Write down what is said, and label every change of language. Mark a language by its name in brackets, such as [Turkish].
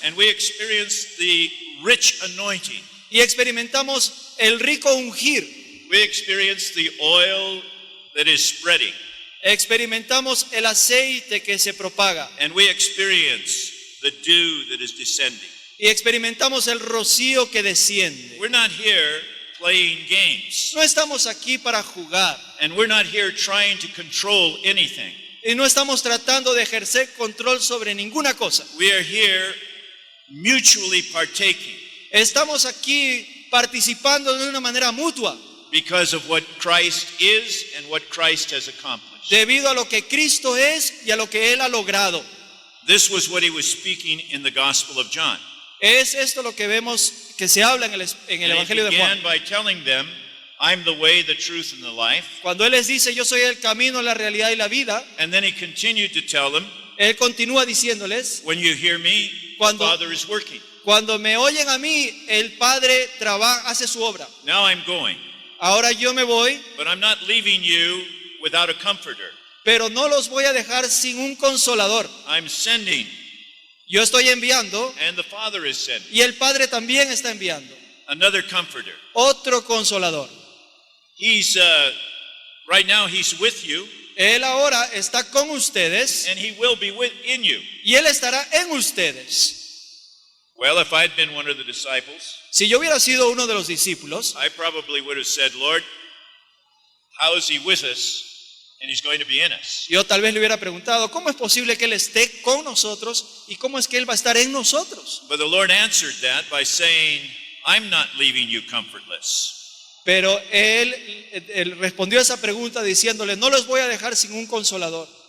[English] And we experience the rich anointing. [Spanish] y experimentamos el rico ungir. [English] We experience the oil that is spreading. [Spanish] Experimentamos el aceite que se propaga [English] And we experience the dew that is descending. [Spanish] y experimentamos el rocío que desciende. [English] We're not here playing games. [Spanish] No estamos aquí para jugar [English] And we're not here trying to control anything. [Spanish] y no estamos tratando de ejercer control sobre ninguna cosa. [English] We are here mutually partaking [Spanish] Estamos aquí participando de una manera mutua [English] because of what Christ is and what Christ has accomplished. [Spanish] debido a lo que Cristo es y a lo que Él ha logrado. [English] This was what he was speaking in the Gospel of John. [Spanish] Es esto lo que vemos que se habla en el [English] And he [Spanish] Evangelio de [English] began [Spanish] Juan. [English] by telling them, I'm the way, the truth, and the life. [Spanish] Cuando Él les dice, yo soy el camino, la realidad y la vida, [English] And then he continued to tell them, [Spanish] Él continúa diciéndoles, [English] when you hear me, the [Spanish] Cuando- [English] Father is working. [Spanish] cuando me oyen a mí, el Padre hace su obra. [English] Now I'm going, [Spanish] Ahora yo me voy, [English] but I'm not leaving you without a comforter. [Spanish] pero no los voy a dejar sin un consolador. [English] I'm sending, [Spanish] Yo estoy enviando [English] and the Father is sending. [Spanish] y el Padre también está enviando. [English] Another comforter. [Spanish] Otro consolador. [English] He's, right now he's with you, [Spanish] Él ahora está con ustedes [English] and he will be in you. [Spanish] y Él estará en ustedes. [English] Well, if I'd been one of the disciples, [Spanish] Si yo hubiera sido uno de los discípulos, [English] I probably would have said, Lord, how is he with us? And he's going to be in us. [Spanish] yo tal vez le hubiera preguntado, ¿cómo es posible que Él esté con nosotros y cómo es que Él va a estar en nosotros? [English] But the Lord answered that by saying, I'm not leaving you comfortless. [Spanish] Pero él respondió a esa pregunta diciéndole, no los voy a dejar sin un consolador.